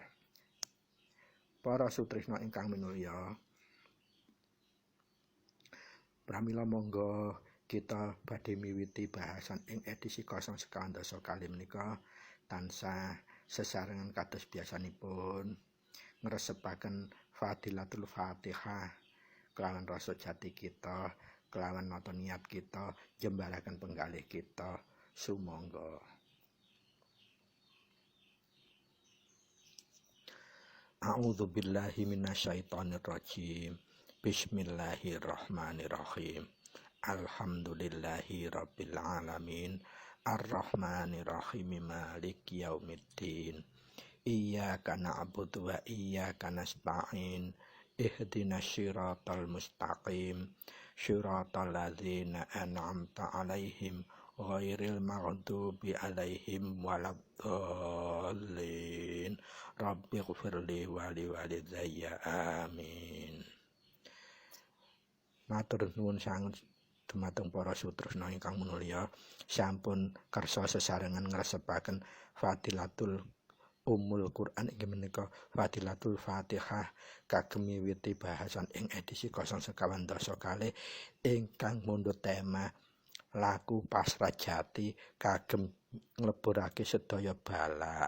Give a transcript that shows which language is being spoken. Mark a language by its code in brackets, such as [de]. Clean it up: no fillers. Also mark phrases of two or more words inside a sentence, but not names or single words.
[jv] Para sutresna ingkang minulya, pramila monggo kita badhe miwiti bahasan ing edisi 012 kali menika tansah sesarengan kados biasanipun ngresepaken [ar] فضيلة الفاتحة [jv] kelawan rasa jati kita, kelawan nata niat kita, jembaraken penggalih kita sumangga. [ar] أعوذ بالله من الشيطان الرجيم. بسم الله الرحمن الرحيم الحمد لله رب العالمين. الرحمن الرحيم مالك يوم الدين. إياك نعبد وإياك نستعين. اهدنا الصراط المستقيم. صراط الذين أنعمت عليهم غير المغضوب عليهم ولا الضالين. رب اغفر لي ولوالدي آمين. [jv] Matur nuwun sanget dumateng para sutresna ingkang minulya, sampun kersa sesarengan ngresepaken [ar] فضيلة أم القرآن [jv] inggih menika [ar] فضيلة الفاتحة [jv] kagem miwiti bahasan ing edisi 012 kalih ingkang mundhut tema laku pasrah jati kagem ngleburake sedaya balak.